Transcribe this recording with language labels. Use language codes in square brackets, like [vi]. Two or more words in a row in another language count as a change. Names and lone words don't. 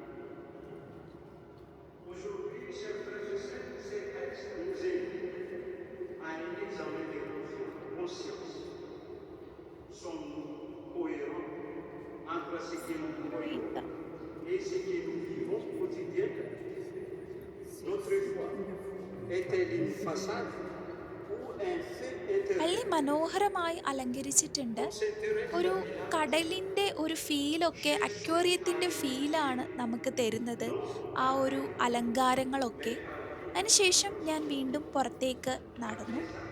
[fr] Aujourd'hui, chers frères et sœurs, ces textes nous invitent à un examen de conscience. Sommes-nous cohérents entre ce que nous croyons et ce que nous vivons quotidiennement? Notre foi est-elle une façade? [ml] പള്ളി മനോഹരമായി അലങ്കരിച്ചിട്ടുണ്ട്. ഒരു കടലിൻ്റെ ഒരു ഫീലൊക്കെ, അക്വേറിയത്തിൻ്റെ ഫീലാണ് നമുക്ക് തരുന്നത് ആ ഒരു അലങ്കാരങ്ങളൊക്കെ. അതിനുശേഷം ഞാൻ വീണ്ടും പുറത്തേക്ക് നടന്നു.